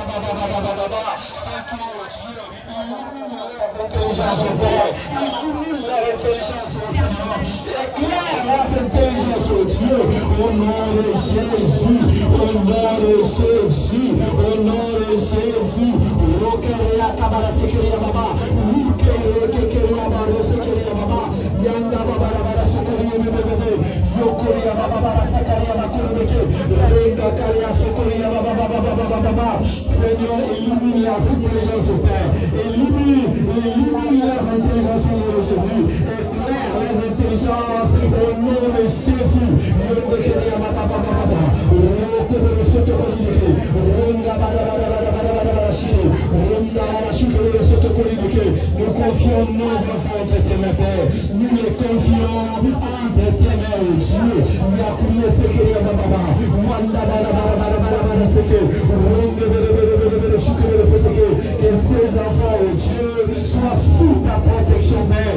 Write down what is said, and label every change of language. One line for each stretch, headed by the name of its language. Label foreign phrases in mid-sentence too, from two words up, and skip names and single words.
French: c'est tout, Dieu, illumine-les avec les gens, illumine-les intelligence, oh Dieu, au nom de Jésus, au nom de Jésus, au nom de Jésus. Rokeria kabara sekeria baba, Kekeria baba, sekeria baba, Yanda baba baba sekeria bebe, Yokoria baba baba sekeria bakureke, Renga karia sekeria baba baba baba. Seigneur, illumine les intelligences, Père, illumine les intelligences aujourd'hui, éclaire les intelligences au nom de Jésus. Yokoria baba baba baba, Rokeria sekeria, Renga baba baba. Nous confions nos enfants entre tes mains, Père. Nous les confions entre tes mains, oh Dieu. Nous avons prié ce que nous avons que ces enfants, oh Dieu, soient sous ta protection, Père.